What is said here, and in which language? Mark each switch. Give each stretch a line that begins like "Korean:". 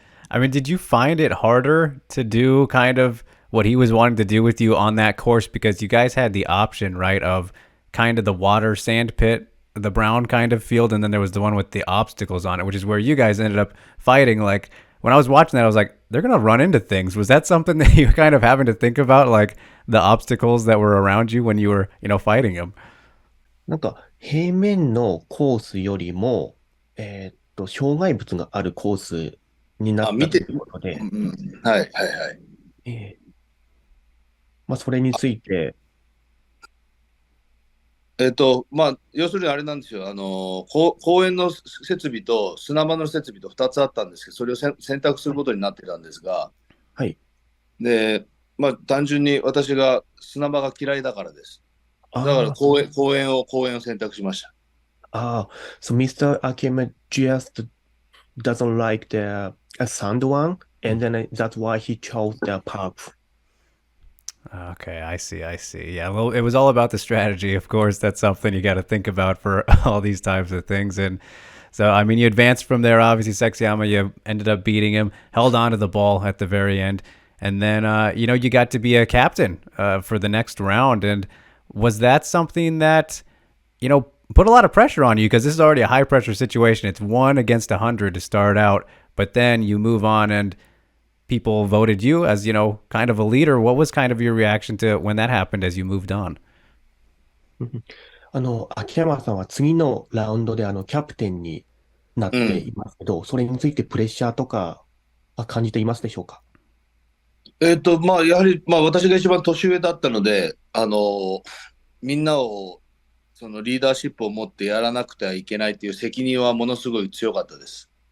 English: I mean, did you find it harder to do kind of what he was wanting to do with you on that course because you guys had the option, right, of kind of the water sand pit, the brown kind of field, and then there was the one with the obstacles on it, which is where you guys ended up fighting. Like when I was watching that, I was like, they're gonna run into things. Was that something that you were kind of having to think about, like the obstacles that were around you when you were, fighting them?
Japanese: なんか、平面のコースよりも、障害物があるコースになったということで、はいはいはい。それについて、要するにあれなんですよ。公園の設備と砂場の設備と2つあったんですけど、それを選択することになってたんですが、はい。で、単純に私が砂場が嫌いだからです。だから公園を選択しました。
English: So Mr. Akiyama just doesn't like the sand one, and then that's why he chose the park. Okay, I see. Yeah, well, it was all about the strategy. Of course, that's something you got to think about for all these types of things. And so, I mean, you advanced from there. Obviously, Sexyama, you ended up beating him, held on to the ball at the very end, and then you got to be a captain for the next round. And was that something that put a lot of pressure on you because this is already a high pressure situation? It's 1 against 100 to start out, but then you move on and people voted you as, kind of a leader. What was kind of your reaction to when that happened as you moved on?
Japanese: 秋山さんは次のラウンドでキャプテンになっていますけど、それについてプレッシャーとか感じていますでしょうか？やはり、私が一番年上だったので、みんなをそのリーダーシップを持ってやらなくてはいけないという責任はものすごい強かったです。